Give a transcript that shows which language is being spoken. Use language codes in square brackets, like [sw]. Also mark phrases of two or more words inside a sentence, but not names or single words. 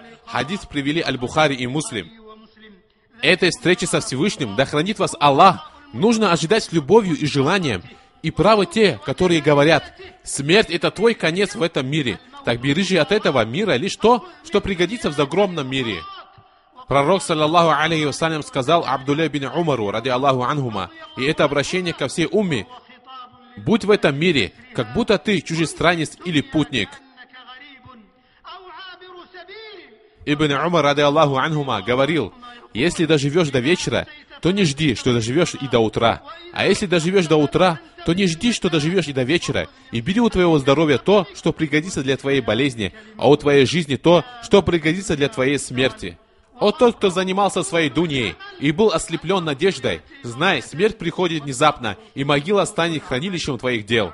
[ru] Хадис привели Аль-Бухари и Муслим. Этой встречи со Всевышним, да хранит вас Аллах, нужно ожидать с любовью и желанием. И правы те, которые говорят: смерть — это твой конец в этом мире. Так бери же от этого мира лишь то, что пригодится в загробном мире. Пророк, [ar] صلى الله عليه وسلم, [ru] сказал Абдулля бин Умару, [ar] رضي الله عنهما, [ru] и это обращение ко всей умме: будь в этом мире, как будто ты чужестранец или путник. Ибн Умар, [ar] رضي الله عنهما, [ru] говорил: если доживешь до вечера, то не жди, что доживешь и до утра. А если доживешь до утра, то не жди, что доживешь и до вечера. И бери у твоего здоровья то, что пригодится для твоей болезни, а у твоей жизни то, что пригодится для твоей смерти. О тот, кто занимался своей дуньей и был ослеплен надеждой, знай, смерть приходит внезапно, и могила станет хранилищем твоих дел.